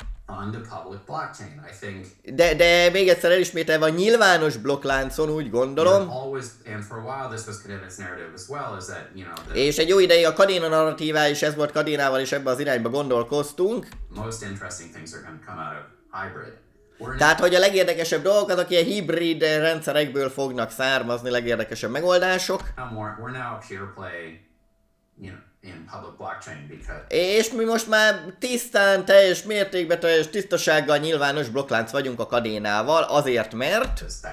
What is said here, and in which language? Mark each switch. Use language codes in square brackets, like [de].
[en] On the public blockchain, I think. [hu] De még egyszer elismételve a nyilvános blokkláncon úgy gondolom. [en] And for a while this was Kadena's narrative as well, is that, [hu] és egy jó ideig a Kadena narratívá is ez volt, Kadénával is ebbe az irányba gondolkoztunk. [en] Most interesting things are going to come out of hybrid. [hu] Tehát, hogy a legérdekesebb dolgok azok ilyen hibrid rendszerekből fognak származni, legérdekesebb megoldások. [en] We're now a pure play, in public blockchain because... [hu] És mi most már tisztán, teljes mértékben, teljes tisztasággal nyilvános blokklánc vagyunk a Kadénával, azért mert...